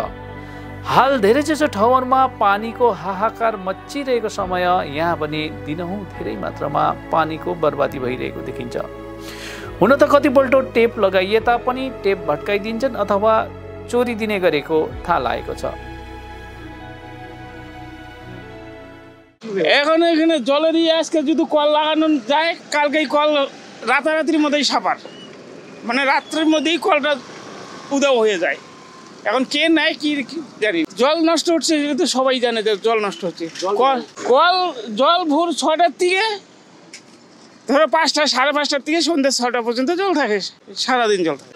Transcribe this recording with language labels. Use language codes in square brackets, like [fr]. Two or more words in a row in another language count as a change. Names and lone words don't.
[ne] हाल धेरैजसो ठाउँहरूमा पानीको हाहाकार मच्चिरहेको समय यहाँ पनि दिनहुँ धेरै मात्रामा पानीको बर्बादी भइरहेको देखिन्छ। हुन त कतिपल्ट टेप लगाइए तापनि टेप भट्काइदिन्छन् अथवा चोरी दिने गरेको थाहा लागेको छ। [bn] এখানে জলেরই আজকে যদি কল লাগানো যায়, কালকেই কল রাতারাতির মধ্যেই সাপার, মানে রাত্রের মধ্যেই কলটা উধাও হয়ে যায়। এখন কে নেয় কি জানি। জল নষ্ট হচ্ছে এটা তো সবাই জানে যে জল নষ্ট হচ্ছে। কল জল ভোর ৬টার থেকে ধরো ৫টা, সাড়ে ৫টার থেকে সন্ধ্যা ৬টা পর্যন্ত জল থাকে, সারাদিন জল থাকে।